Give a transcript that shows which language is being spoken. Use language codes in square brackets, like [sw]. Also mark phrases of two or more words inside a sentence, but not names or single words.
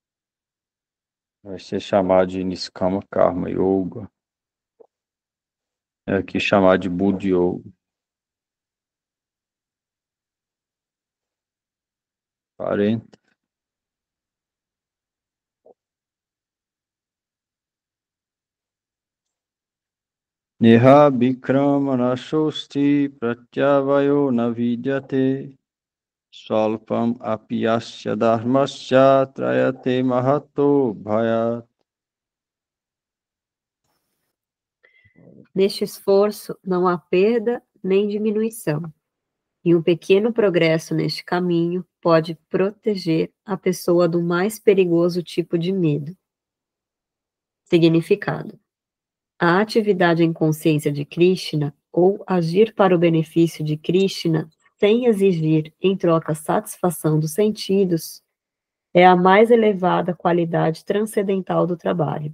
[pt] vai ser chamado de Niskama Karma Yoga. É aqui chamado de Buddha Yoga. 40. [sa] नेह अभिक्रम नाशोऽस्ति प्रत्यवायो न विद्यते स्वल्पम् अप्यस्य धर्मस्य त्रायते महतो भयात्. [pt] Neste esforço não há perda nem diminuição, e um pequeno progresso neste caminho pode proteger a pessoa do mais perigoso tipo de medo. Significado: a atividade em consciência de Krishna, ou agir para o benefício de Krishna, sem exigir em troca satisfação dos sentidos, é a mais elevada qualidade transcendental do trabalho.